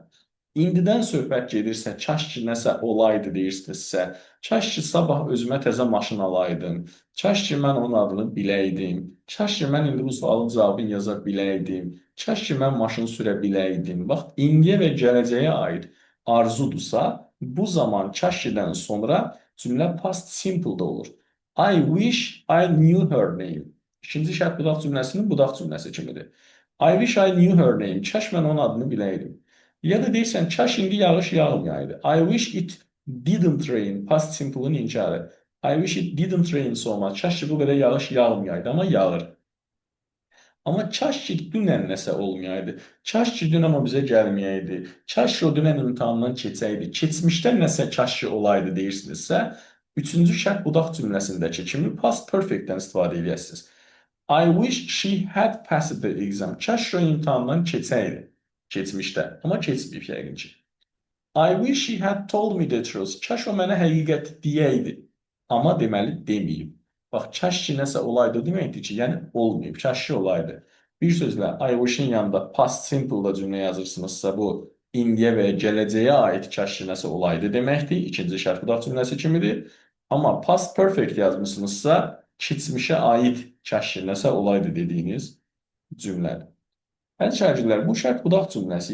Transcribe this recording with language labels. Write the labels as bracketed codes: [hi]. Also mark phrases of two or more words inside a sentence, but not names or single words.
[az] İndidən söhbət gedirsə, kaş ki nəsə olaydı deyirsinizsə, kaş ki sabah özümə təzə maşın alaydım, kaş ki mən onun adını biləydim, kaş ki mən indi bu sualın cavabını yaza biləydim, kaş ki mən maşın sürə biləydim. Bax, indiyə və gələcəyə aid arzudursa, bu zaman kaş kidən sonra cümlə [en] past simple- [az] da olur. [en] I wish I knew her name. [az] İkinci şərt budaq cümləsinin budaq cümləsi kimidir. [en] I wish I knew her name. [az] Kaş mən onun adını biləydim. Ya da deyirsən, kaş indi yağış yağmayaydı. [en] I wish it didn't rain. Past simple-ın inkarı. I wish it didn't rain so much. [az] Kaş ki bu qədər yağış yağmayaydı, amma yağır. Amma kaş ki dünən nəsə olmayaydı. Kaş ki dünən o bizə gəlməyəydi. Kaş ki o dünən imtahandan keçəydi. Keçmişdən nəsə kaş ki olaydı deyirsinizsə, üçüncü şərt budaq cümləsindəki kimi [en] past perfect- [az] dən istifadə edəsiniz. [en] I wish she had passed the exam. [az] Kaş o imtahandan keçəydi. Keçmişdə. Amma keçməyib yəqin ki. [en] I wish she had told me the truth. [az] Kaş o mənə həqiqət deyəydi. Amma deməli deməyib. Bax, kaş ki nəsə olaydı deməkdir ki, yəni olmayıb. Kaş ki olaydı. Bir sözlə, [en] I wish- [az] in yanında [en] past simple- [az] da cümlə yazırsınızsa, bu indiyə və gələcəyə aid kaş ki nəsə olaydı deməkdir. İkinci şərt budaq cümləsi kimidir. Amma [en] past perfect [az] yazmışsınızsa, keçmişə aid kaş ki nəsə olaydı dediyiniz cümlədir. Əziz şagirdlər, bu şərt budaq cümləsi